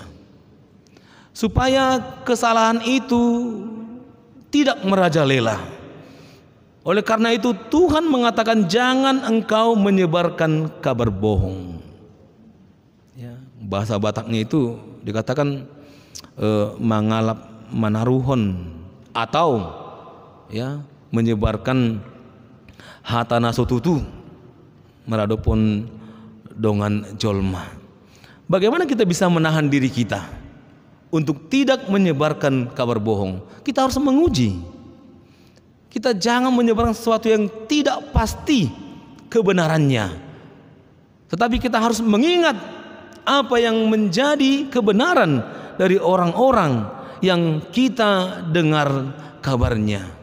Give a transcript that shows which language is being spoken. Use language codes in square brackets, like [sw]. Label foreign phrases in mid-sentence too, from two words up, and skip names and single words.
[id] Supaya kesalahan itu tidak merajalela. Oleh karena itu Tuhan mengatakan jangan engkau menyebarkan kabar bohong. Ya, bahasa Bataknya itu dikatakan [bbc] mangalap manaruhon, [id] atau ya menyebarkan [bbc] hatana sotutu meradopon dongan jolma. [id] Bagaimana kita bisa menahan diri kita untuk tidak menyebarkan kabar bohong? Kita harus menguji. Kita jangan menyebarkan sesuatu yang tidak pasti kebenarannya. Tetapi kita harus mengingat apa yang menjadi kebenaran dari orang-orang yang kita dengar kabarnya.